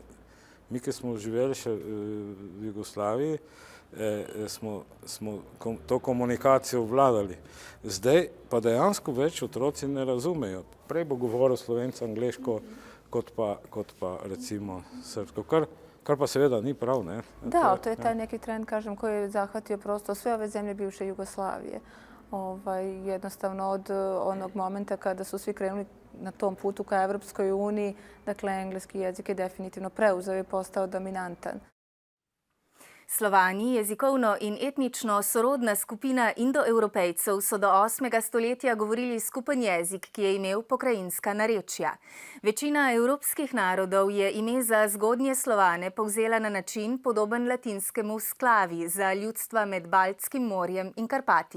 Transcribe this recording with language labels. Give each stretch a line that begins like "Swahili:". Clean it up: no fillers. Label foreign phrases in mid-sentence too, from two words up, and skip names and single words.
Slovenian: Mi, ki smo živeli še v Jugoslaviji, smo to komunikacijo vladali. Zdaj pa dejansko več otroci ne razumejo. Prej bo govoril Slovenc angleško, kot pa recimo srpsko, kar pa seveda ni prav.
Serbian: Da, to je taj neki trend, kažem, koji je zahvatio prosto sve ove zemlje bivše Jugoslavije. Jednostavno od onog momenta kada su svi krenuli na tom putu ka Evropskoj uniji, dakle, engleski jezik je definitivno preuzeo i postao dominantan.
Slovenian: Slovani, jezikovno in etnično sorodna skupina indoevropejcev, so do 8. stoletja govorili skupen jezik, ki je imel pokrajinska narečja. Večina evropskih narodov je ime za zgodnje Slovane povzela na način podoben latinskemu sklavi za ljudstva med Baltskim morjem in Karpati.